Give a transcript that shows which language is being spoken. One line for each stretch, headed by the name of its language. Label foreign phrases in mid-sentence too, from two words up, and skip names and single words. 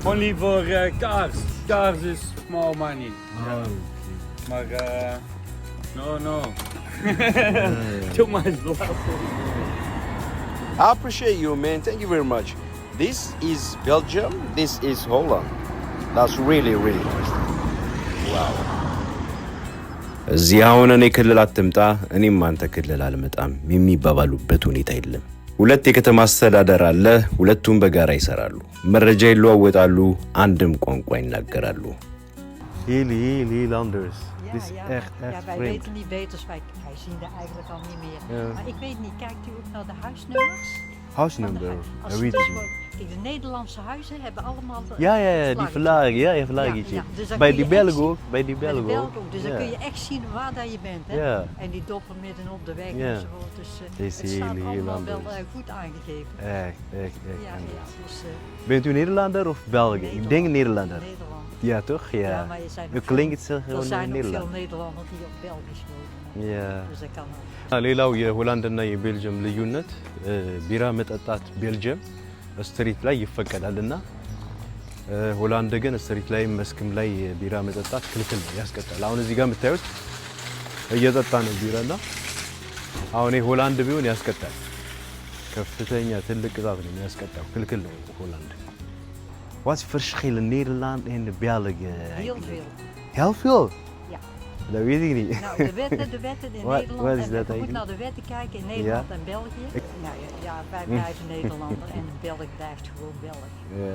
English: Only for cars. Cars is small money.
Dutch: Maar no.
English: Too much belasting. I appreciate you, man. Thank you very much. This is Belgium. This is Holland. That's really nice.
Amharic: Wow. እዚህ አሁን እኔ ክልል አትምጣ እኔም አንተ ክልል አልመጣም የሚባባሉበት ሁኔታ የለም። ሁለት የከተማ አስተዳደር አለ፣ ሁለቱም በጋራ ይሰራሉ፣ መረጃ ይለዋወጣሉ፣ አንድም ቋንቋ ይናገራሉ።
Dutch: Nederlanders. Dit is echt wij vreemd. weten niet beters, wij zien er eigenlijk al niet meer. Ja. Maar ik weet niet, kijkt u ook naar de huisnummers? Huisnummer. Als het is, kijk, de Nederlandse huizen hebben allemaal... Ja, die verlagen, verlagentje. Ja, dus dan bij kun die je echt Belgen zien- ook, bij die Bij de Belgen Belgen ook. ook. Dus dan kun je echt zien waar dat je bent. Hè? Ja. En die doppen midden op de weg Ja. enzovoort. Dus Het is het staat heel allemaal wel anders. goed aangegeven. Echt Ja, anders. dus, Bent u Nederlander of België? Ik denk Nederlander. Nederland. Ja, toch? Ja. Ja, maar je zijn U klinkt het zelf er gewoon zijn ook veel Nederland. Nederlanders die op Belgisch wonen. Ja. Dus dat kan ook.
Amharic: ሌላው የሆላንድና የቤልጅየም ልዩነት ቢራ መጠጣት ቤልጅየም ስትሪት ላይ ይፈቀዳልና ሆላንድ ግን ስትሪት ላይ መስክም ላይ ቢራ መጠጣት ክልክል ነው፣ ያስቀጣል። አሁን እዚህ ጋር የምታዩት እየጠጣ ነው ቢራና አሁን ሆላንድ ቢሆን ያስቀጣል። ከፍተኛ ትልቅ ቅጣት ነው የሚያስቀጣው፣ ክልክል ነው ሆላንድ።
Dutch: Wat is verschil in Nederland en België? Heel veel. Heel veel? Ja. Dat weet ik niet. Nou, de wetten in Wat- Nederland. wat is En dat je moet eigenlijk? naar de wetten kijken in Nederland en België. Ja, wij blijven Nederlander en Belg blijft gewoon Belg. Ja.